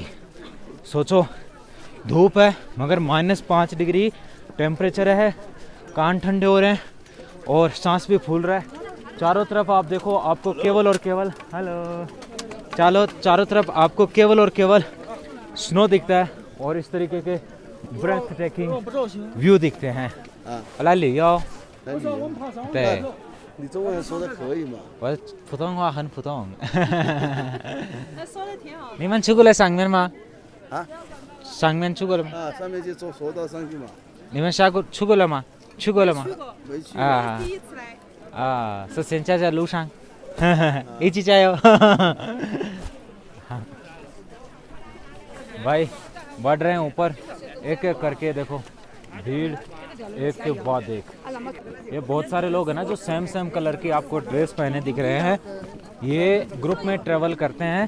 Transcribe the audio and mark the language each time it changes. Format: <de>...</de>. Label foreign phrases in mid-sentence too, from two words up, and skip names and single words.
<hi>सोचो, धूप है मगर -5 डिग्री टेम्परेचर है, कान ठंडे हो रहे हैं और सांस भी फूल रहा है। चारों तरफ आप देखो, आपको केवल और केवल चारों तरफ आपको केवल और केवल स्नो दिखता है और इस तरीके के</hi> <en>breath taking view</en> <hi>दिखते हैं। लाली याओ</hi> <zh>对，你中文说的可以吗？我普通话很普通。那说的挺好的。你们去过来上面吗？啊上面去过了吗？啊，上面就坐索道上去嘛。你们去过了吗？去过了吗？去过，没去。啊第一次来。是现在在路上，一起加油！</zh> <hi>भाई बढ़ रहे हैं ऊपर, एक एक करके देखो, भीड़ एक के बाद एक। ये बहुत सारे लोग हैं ना जो</hi> <en>same color</en> <hi>की आपको ड्रेस पहने दिख रहे हैं, ये ग्रुप में ट्रैवल करते हैं।</hi>